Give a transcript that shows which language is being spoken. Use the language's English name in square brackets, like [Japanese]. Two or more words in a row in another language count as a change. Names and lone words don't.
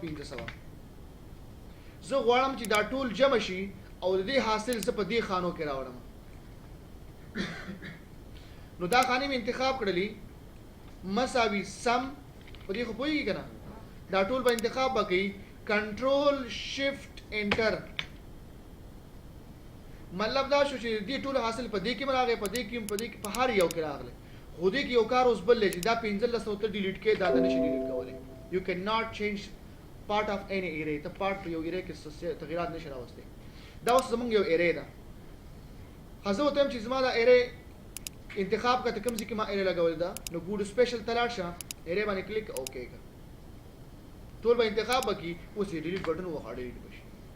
[Pashto] زه غواړم چې دا ټول جمع شي او د دې حاصل زه په دې خانو کې راوړم نو دا خانې مې انتخاب کړلې مساوي سم په دې خو پوهېږي که نه دا ټول به انتخاب به کوي [English] control shift enter [Pashto] مطلب دا شو چې دې ټول حاصل په دې کې هم راغی په دې کې په هر یو کې راغلی خو دې کې یو کار اوس بل دی چې دا 15 ته ډیلیټ کې دا نه شي ډیلیټ کولی [English] you can not change part of any array [Pashto] ته پارټ په یو array کې تغیرات نشي راوستی دا اوس زمونږ یو array ده خو زه ورته وایم چې زما دا array انتخاب کا ته کوم ځای کې ما array لګولې ده نو ګوډ سپیشل ته لاړ شه array باندې کلیک اوکې که ټول به انتخاب وکړي اوس یې [English] delete button [Pashto] وخوړه ډیلیټ به شي